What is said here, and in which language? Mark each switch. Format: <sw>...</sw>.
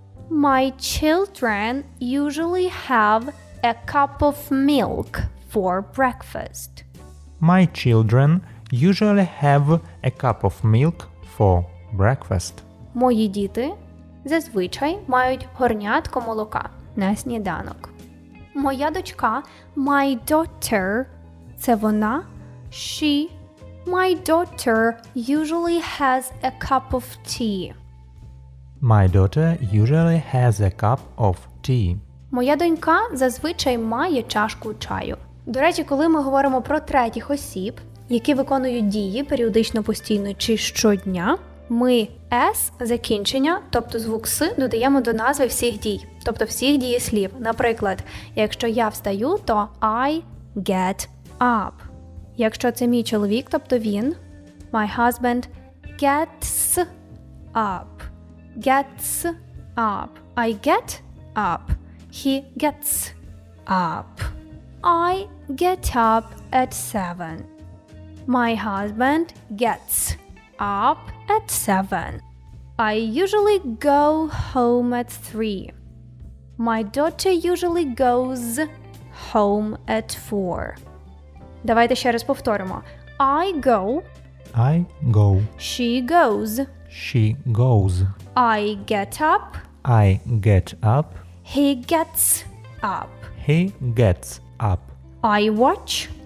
<en>My children usually have a cup of milk for breakfast. My children usually have a cup of milk for breakfast.</en> <uk>Мої діти зазвичай мають горнятко молока на сніданок. Моя дочка</uk> <en>my daughter</en> <uk>– це вона, she.</uk> <en>My daughter usually has a cup of tea. My daughter usually has a cup of tea.</en> <uk>Моя донька зазвичай має чашку чаю. До речі, коли ми говоримо про третіх осіб, які виконують дії періодично, постійно чи щодня, ми «с» закінчення, тобто звук «с», додаємо до назви всіх дій, тобто всіх дієслів. Наприклад, якщо я встаю, то</uk> <en>I get up.</en> <uk>Якщо це мій чоловік, тобто він,</uk> <en>my husband gets up. Gets up. I get up. He gets up. I get up at 7. My husband gets up at 7. I usually go home at 3. My daughter usually goes home at 4.</en> <uk>Давайте ще раз повторимо.</uk> <en>I go. I go. She goes. She goes. I get up. I get up. He gets up. He gets up. I watch.</en>